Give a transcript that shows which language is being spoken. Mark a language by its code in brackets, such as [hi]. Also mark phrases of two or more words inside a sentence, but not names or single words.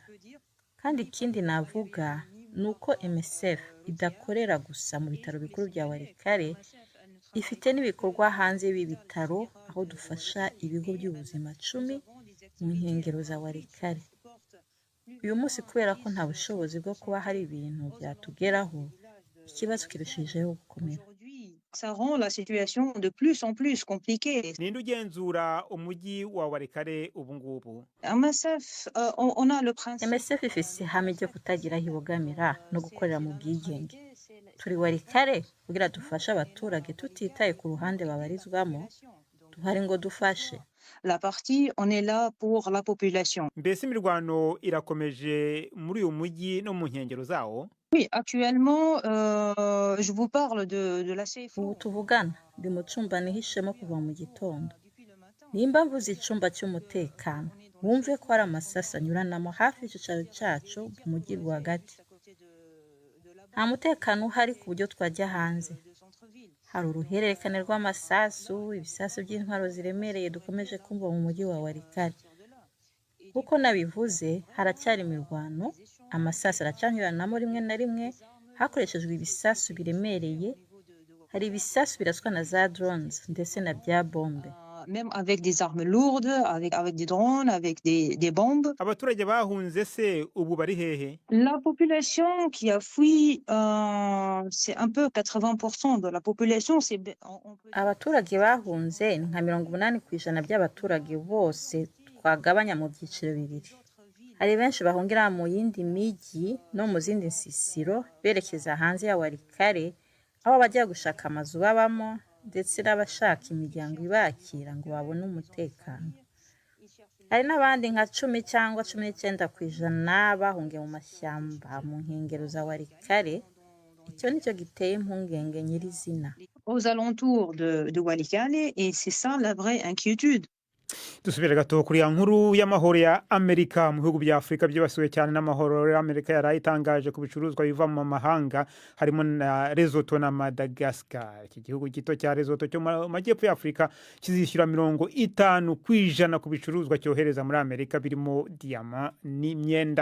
[rw] Kandi ikindi navuga nuko MSF idakorera gusa mu bitaro bikuru bya Walikale, ifite n'ibikorwa hanze y'ibitaro aho aho dufasha ibigo by'ubuzima 10 mu nkengero za Walikale. Uyu munsi kubera ko nta bushobozi bwo kuba hari ibintu byatugeraho, ikibazo kirushijeho gukomera. [fr] Ça rend la situation de plus en plus compliquée. [rw] ninde ugenzura umujyi wa Walikale ubu ngubu? [fr] MSF, on a le principe. [rw] MSF ifise ihame ryo kutagira aho ibogamira no gukorera mu bwigenge. Turi Walikale kugira dufashe abaturage tutitaye ku ruhande babarizwamo, duhari ngo dufashe. [fr] La partie, on est là pour la population. [rw] Mbese imirwano irakomeje muri uyu mujyi no mu nkengero zawo? [fr] Oui, actuellement, je vous parle de la CFO. [rw] Ubu tuvugana ndi mu cumba nihishemo kuva mu gitondo. Nimba mvuze icumba cy'umutekano, wumve ko hari amasasa anyuranamo hafi y'icicaro cyacu mu mujyi rwagati. Nta mutekano uhari ku buryo twajya hanze. Hari uruhererekane rw'amasasu, ibisasu by'intwaro ziremereye dukomeje kumva mu mujyi wa Walikale. Kuko nabivuze, haracyari imirwano, amasasu aracanyuranamo rimwe na rimwe, hakoreshejwe ibisasu biremereye, hari ibisasu biraswa na za drones ndetse na bya bombe. [fr] Même avec des armes lourdes, avec des drones, avec des bombes. [rw] Abaturage bahunze se ubu bari hehe? [fr] La population qui a fui, c'est un peu 80% de la population. [rw] Abaturage bahunze nka 80% by'abaturage bose twagabanya mu byiciro bibiri. Hari benshi bahungira mu yindi miji no mu zindi nsisiro berekeza hanze ya Walikale, aho bajya gushaka amazu babamo ndetse n'abashaka imiryango ibakira ngo babone umutekano. Hari n'abandi nka 10 cyangwa 19% bahungiye mu mashyamba mu nkengero za Walikale. Icyo nicyo giteye impungenge nyirizina. [fr] Aux alentours de Walikale, et c'est ça la vraie inquiétude. [rw] Dusubire gato kuri ya nkuru y'amahoro ya Amerika mu bihugu bya Afrika byibasiwe cyane n'amahoro ya Amerika yarayitangaje ku bicuruzwa biva mu mahanga harimo na Lesotho na Madagascar. Iki gihugu gito cya Lesotho cyo mu majyepfo ya Afrika kizishyura 50% ku bicuruzwa cyohereza muri Amerika birimo diamant n'imyenda.